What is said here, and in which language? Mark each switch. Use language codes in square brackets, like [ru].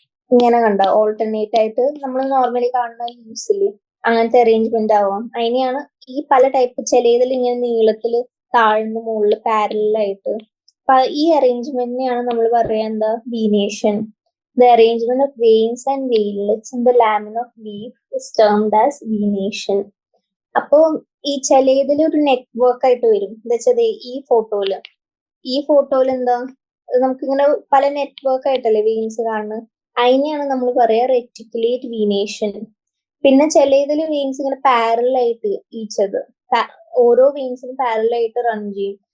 [ml] ഇങ്ങനെ കണ്ട ഓൾട്ടർനേറ്റ് ആയിട്ട് നമ്മൾ നോർമലി കാണുന്ന ലീവ്സിൽ അങ്ങനത്തെ അറേഞ്ച്മെന്റ് ആവാം. അതിനെയാണ് ഈ പല ടൈപ്പ് ചിലതിൽ ഇങ്ങനെ നീളത്തില് താഴ്ന്ന് മുകളിൽ പാരലായിട്ട്. അപ്പൊ ഈ അറേഞ്ച്മെന്റിനെയാണ് നമ്മൾ പറയാ എന്താ venation. [en] The arrangement of veins and veinlets in the lamina of leaf is termed as venation. [ml] അപ്പോ ഈ ചിലതിൽ ഒരു നെറ്റ്വർക്ക് ആയിട്ട് വരും. എന്താ വെച്ചാൽ ഈ ഫോട്ടോയില് എന്താ നമുക്കിങ്ങനെ പല നെറ്റ്വർക്ക് ആയിട്ടല്ലേ വെയിൻസ് കാണുന്നത്. അതിനെയാണ് നമ്മൾ പറയാ റെറ്റിക്കുലേറ്റ് വീനേഷൻ. പിന്നെ ചിലതിൽ വെയിൻസ് ഇങ്ങനെ പാരലായിട്ട് ഈച്ചത് ഓരോ വെയിൻസിനും പാരലായിട്ട് റൺ ചെയ്യും.